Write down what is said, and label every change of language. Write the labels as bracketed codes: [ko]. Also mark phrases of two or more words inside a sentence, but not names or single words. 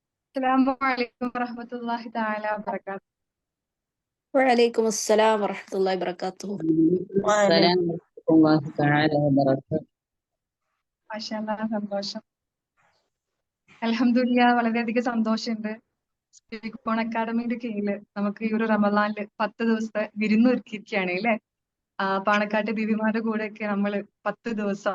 [ar] السلام عليكم ورحمة الله تعالى وبركاته. وعليكم السلام ورحمة الله وبركاته. السلام ورحمة الله تعالى وبركاته. [ml] മാഷാല്ലാ സന്തോഷം. അൽഹംദുലില്ലാ വളരെയധികം സന്തോഷമുണ്ട്. സ്പീക്കോൺ അക്കാഡമിയുടെ കീഴില് നമുക്ക് ഈ ഒരു റമദാനില് 10 ദിവസത്തെ വിരുന്നൊരുക്കിയിരിക്കുകയാണ് അല്ലേ? പാണക്കാട്ട് ബീവിമാരുടെ കൂടെയൊക്കെ നമ്മള് 10 ദിവസം.